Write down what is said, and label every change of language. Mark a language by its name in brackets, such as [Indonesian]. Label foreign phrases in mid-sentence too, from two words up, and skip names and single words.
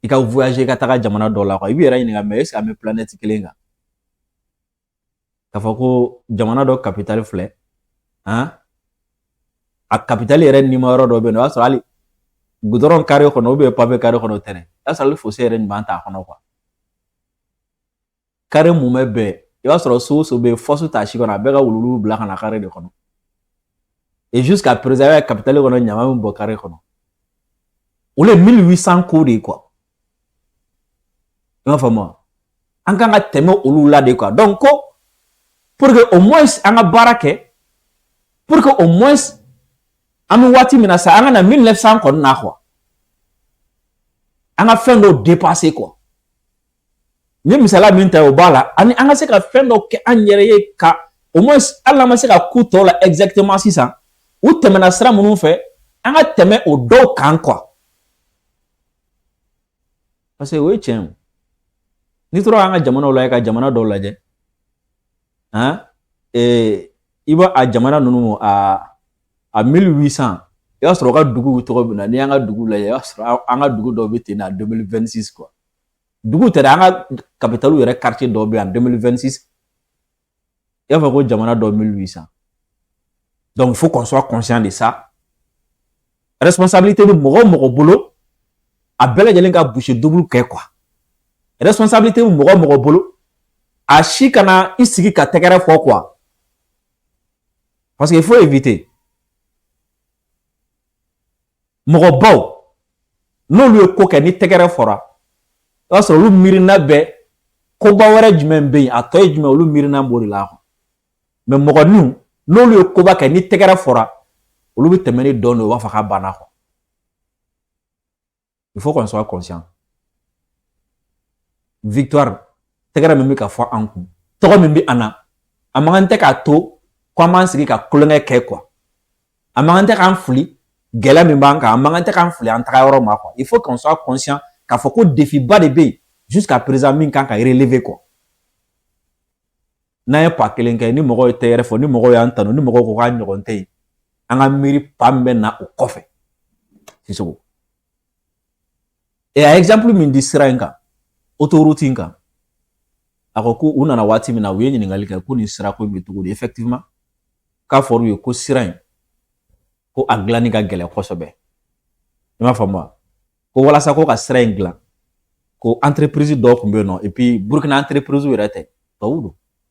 [Bambara] i ka voyager ka taga jamana dɔ la quoi i b'i yɛrɛ ɲininka [French] mais est-ce que [Bambara] an bɛ planète kelen kan k'a fɔ ko jamana dɔ capitale filɛ a capitale yɛrɛ nima yɔrɔ dɔ bɛ yen o y'a sɔrɔ hali [French] goudron carré [Bambara] kɔnɔ [French] ou bien papier carré [Bambara] kɔnɔ tɛ dɛ o y'a sɔrɔ hali fossé yɛrɛ ɲuman t'a kɔnɔ quoi carré mun bɛ bɛɛ i b'a sɔrɔ so o so bɛ yen fosse t'a si kɔnɔ a bɛɛ ka wuluwulu bila ka na carré de kɔnɔ [French] et jusqu'à présent [Bambara] i b'a ye capitale kɔnɔ ɲama min bɔ carré kɔnɔ o le 1800 ko de quoi i m'a faamu wa an kan ka tɛmɛ olu la de quoi donc ko [French] pour que au moins [Bambara] an ka baara kɛ [French] pour que au moins [Bambara] an bɛ waati min na sa an ka na 1900 kɔni na quoi an ka fɛn dɔw dépasser quoi ni misala min ta o b'a la ani an ka se ka fɛn dɔw kɛ an yɛrɛ ye ka [French] au moins [Bambara] hali n'an ma se ka ku tɔw la exactement sisan u tɛmɛna sira minnu fɛ an ka tɛmɛ o dɔw kan quoi [French] parce que [Bambara] o ye tiɲɛ ye n'i tora an ka jamanaw la i ka jamana dɔw lajɛ i b'a a jamana ninnu a 1800 i b'a sɔrɔ u ka dugu tɔgɔ bɛ na n'i y'an ka dugu lajɛ i b'a sɔrɔ an ka dugu dɔw bɛ ten na 2026 quoi dugu tɛ dɛ an ka capitale yɛrɛ quartier dɔw bɛ yan 2026 i b'a fɔ ko jamana dɔw 1800 [French] donc il faut qu'on soit conscient de ça responsabilité [Bambara] bɛ mɔgɔ o mɔgɔ bolo a bɛɛ lajɛlen ka [French] boucher double [Bambara] kɛ quoi responsabilité bɛ mɔgɔ o mɔgɔ bolo a si kana i sigi ka tɛgɛrɛ fɔ quoi [French] parce que il faut éviter [Bambara] mɔgɔbaw n'olu ye ko kɛ ni tɛgɛrɛ fɔra i b'a sɔrɔ olu miirina bɛ koba wɛrɛ jumɛn bɛ yen a tɔ ye jumɛn olu miirina b'o de la mais mɔgɔninw n'olu ye koba kɛ ni tɛgɛrɛ fɔra olu bɛ tɛmɛ ni dɔn de u b'a fɔ k'a banna quoi [French] il faut qu'on soit conscient victoire [Bambara] tɛgɛrɛ min bɛ ka fɔ an kun tɔgɔ min bɛ an na a man kan tɛ k'a to ko an b'an sigi ka kulonkɛ kɛ quoi a man kan tɛ k'an fili gɛlɛya min b'an kan a man kan tɛ k'an fili an taga yɔrɔ ma quoi [French] il faut qu'on soit conscient [Bambara] k'a fɔ ko défi ba de bɛ yen [French] jusqu'à présent [Bambara] min kan ka relever quoi n'an ye pas kelen kɛ ni mɔgɔw ye tɛgɛrɛ fɔ ni mɔgɔw y'an tanu ni mɔgɔw ko k'a ɲɔgɔn tɛ yen an ka miiri pa min bɛ na o kɔfɛ Sisoko et a exemple min di sira in kan autoroute in kan a ko u nana waati min na u ye ɲininkali kɛ ko nin sira ko in bɛ cogo di effectivement k'a fɔra u ye ko sira in ko a dilanni ka gɛlɛn kosɛbɛ i m'a faamu wa ko walasa ko ka sira in dilan ko entreprise dɔw tun bɛ yen nɔ [French] et puis [Bambara] Burkina entreprise yɛrɛ tɛ tubabu don